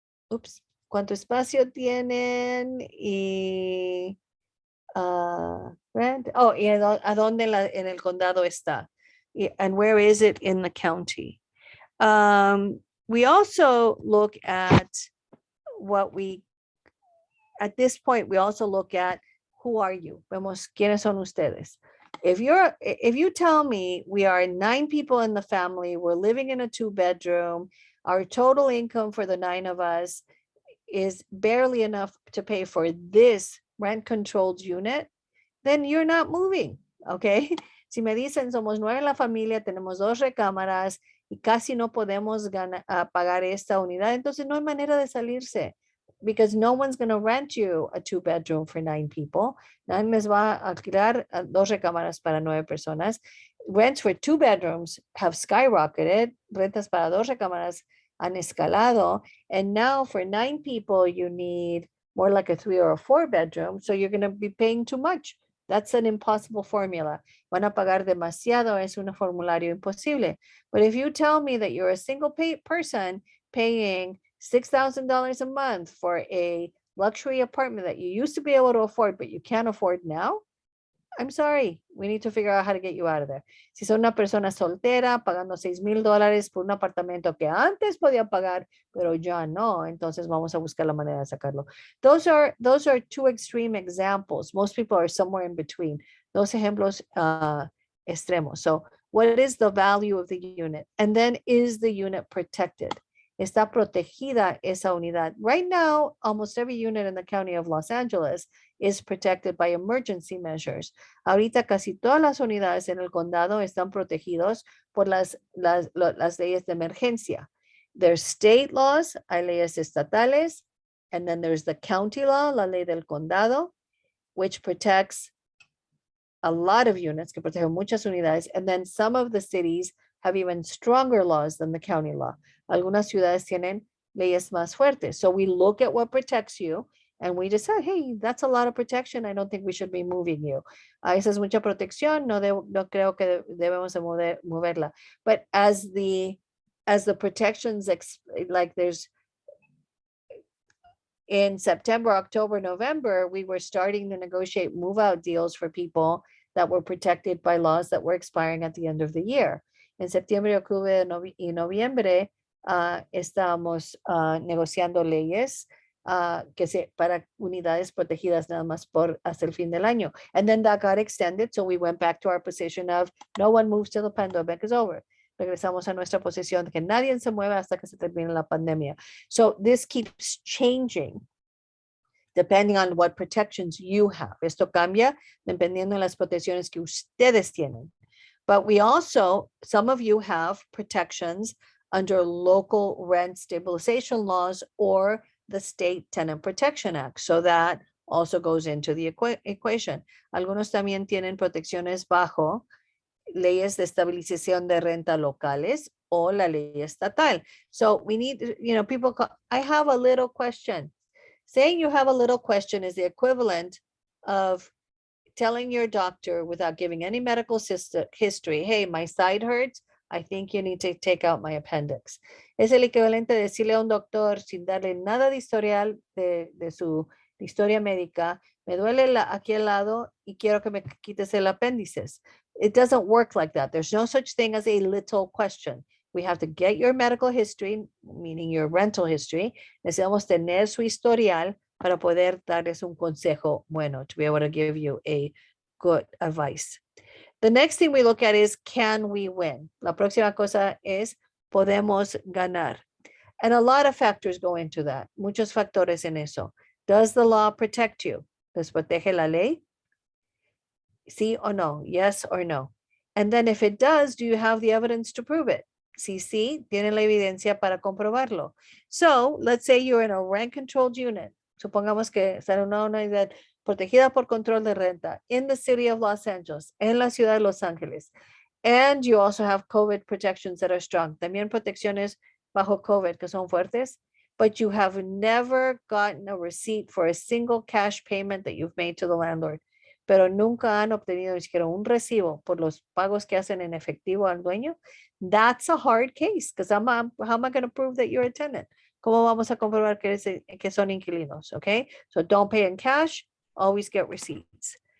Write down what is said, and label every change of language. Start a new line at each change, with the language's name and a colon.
Spanish: Ups, ¿cuánto espacio tienen? Y rent. Oh, y a dónde en el condado está?
English: And where is it in the county? We also look at at this point, we also look at who are you?
Spanish: Vemos quiénes son ustedes.
English: If you tell me we are 9 people in the family, we're living in a 2-bedroom, our total income for the 9 of us is barely enough to pay for this rent controlled unit, then you're not moving, okay?
Spanish: Si me dicen somos 9 en la familia, tenemos 2 recámaras y casi no podemos pagar esta unidad, entonces no hay manera de salirse,
English: because no one's going to rent you a 2-bedroom for 9 people.
Spanish: Nadie les va a alquilar 2 recámaras para 9 personas.
English: Rents for 2 bedrooms have skyrocketed.
Spanish: Rentas para 2 recámaras han escalado.
English: And now for 9 people, you need more like a 3 or a 4 bedroom. So you're going to be paying too much. That's an impossible formula.
Spanish: Van a pagar demasiado. Es un formulario imposible.
English: But if you tell me that you're a single person paying $6,000 a month for a luxury apartment that you used to be able to afford, but you can't afford now, I'm sorry, we need to figure out how to get you out of there.
Spanish: Si son una persona soltera pagando $6,000 por un apartamento que antes podía pagar, pero ya no, entonces vamos a buscar la manera de sacarlo.
English: Those are 2 extreme examples. Most people are somewhere in between.
Spanish: Dos ejemplos extremos.
English: So what is the value of the unit? And then, is the unit protected?
Spanish: Está protegida esa unidad.
English: Right now, almost every unit in the county of Los Angeles is protected by emergency measures.
Spanish: Ahorita casi todas las unidades en el condado están protegidos por las leyes de emergencia.
English: There's state laws,
Spanish: hay leyes estatales,
English: and then there's the county law,
Spanish: la ley del condado,
English: which protects a lot of units,
Spanish: que protege muchas unidades,
English: and then some of the cities have even stronger laws than the county law.
Spanish: Algunas ciudades tienen leyes más fuertes.
English: So we look at what protects you and we decide, hey, that's a lot of protection. I don't think we should be moving you.
Spanish: Esa es mucha protección. No creo que debemos de moverla.
English: But as the protections, like there's in September, October, November, we were starting to negotiate move out deals for people that were protected by laws that were expiring at the end of the year.
Spanish: En septiembre, octubre y noviembre, estábamos negociando leyes para unidades protegidas nada más hasta el fin del año.
English: And then that got extended, so we went back to our position of no one moves till the pandemic is over.
Spanish: Regresamos a nuestra posición de que nadie se mueva hasta que se termine la pandemia.
English: So this keeps changing depending on what protections you have.
Spanish: Esto cambia dependiendo de las protecciones que ustedes tienen.
English: But we also, some of you have protections under local rent stabilization laws or the State Tenant Protection Act. So that also goes into the equation.
Spanish: Algunos también tienen protecciones bajo leyes de estabilización de renta locales o la ley estatal.
English: So we need, people I have a little question. Saying you have a little question is the equivalent of telling your doctor without giving any medical history, hey, my side hurts, I think you need to take out my appendix.
Spanish: Es el equivalente de decirle a un doctor sin darle nada de historial de su historia médica, me duele aquí al lado y quiero que me quites el apéndice.
English: It doesn't work like that. There's no such thing as a little question. We have to get your medical history, meaning your rental history.
Spanish: Necesitamos tener su historial para poder darles un consejo bueno,
English: to be able to give you a good advice. The next thing we look at is, can we win?
Spanish: La próxima cosa es, podemos ganar.
English: And a lot of factors go into that.
Spanish: Muchos factores en eso.
English: Does the law protect you?
Spanish: ¿Les protege la ley? Sí o no?
English: Yes or no? And then if it does, do you have the evidence to prove it?
Spanish: Sí, tienen la evidencia para comprobarlo.
English: So let's say you're in a rent-controlled unit.
Spanish: Supongamos que está en una unidad protegida por control de renta
English: in the city of Los Angeles,
Spanish: en la ciudad de Los Ángeles.
English: And you also have COVID protections that are strong.
Spanish: También protecciones bajo COVID que son fuertes,
English: but you have never gotten a receipt for a single cash payment that you've made to the landlord.
Spanish: Pero nunca han obtenido ni siquiera un recibo por los pagos que hacen en efectivo al dueño.
English: That's a hard case, because how am I going to prove that you're a tenant?
Spanish: ¿Cómo vamos a comprobar que son inquilinos?
English: Okay, so don't pay in cash, always get receipts.